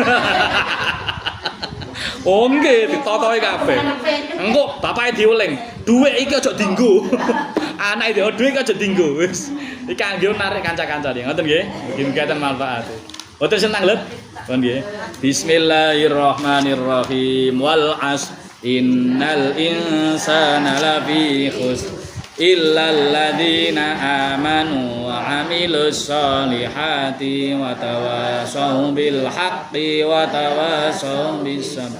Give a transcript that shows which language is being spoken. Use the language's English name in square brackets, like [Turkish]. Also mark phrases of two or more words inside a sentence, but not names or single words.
[Javanese] Oh nggih, ditotoe kabeh. Engko bapake diuling, dhuwit iki aja dienggo. Anake dhewe dhuwit iki aja dienggo. Wis. Iki kangge narik kanca-kancane. Ngoten nggih. Mugi keten manfaat. Boten senang lho. Pun nggih. [Arabic] بسم الله الرحمن الرحيم والعصر إن الإنسان لفي خسر إلا الذين آمنوا وعملوا الصالحات وتواصوا بالحق وتواصوا بالصبر.